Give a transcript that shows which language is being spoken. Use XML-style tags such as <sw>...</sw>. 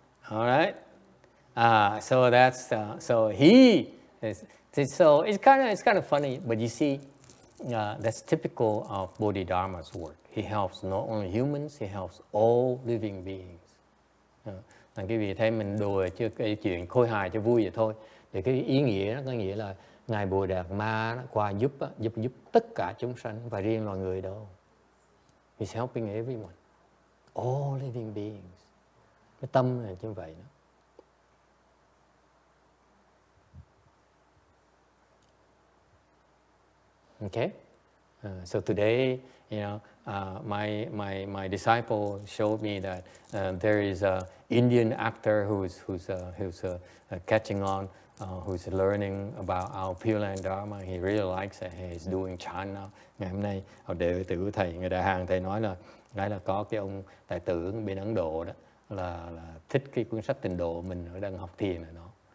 <en>All right? So that's, so he is, so it's kind of funny, but you see, that's typical of Bodhidharma's work. He helps not only humans, he helps all living beings.</en> <vi>Quý vị thấy mình đùa chứ cái chuyện khôi hài cho vui vậy thôi. Thì cái ý nghĩa nó có nghĩa là ngài Bodhidharma qua giúp tất cả chúng sanh, và riêng loài người đâu.</vi> <en>He's helping everyone, all living beings.</en> <vi>Cái tâm là như vậy đó.</vi> <en>Okay, so today, my disciple showed me that there is an Indian actor who's catching on, who's learning about our Pure Land Dharma. He really likes it. He's doing chant now.</en> <vi>Ngày hôm nay, đệ tử của thầy, người Đại Hàn, thầy nói là có cái ông tài tử bên Ấn Độ đó là thích cái cuốn sách Tịnh Độ mình ở đang học thiền này nó.</vi>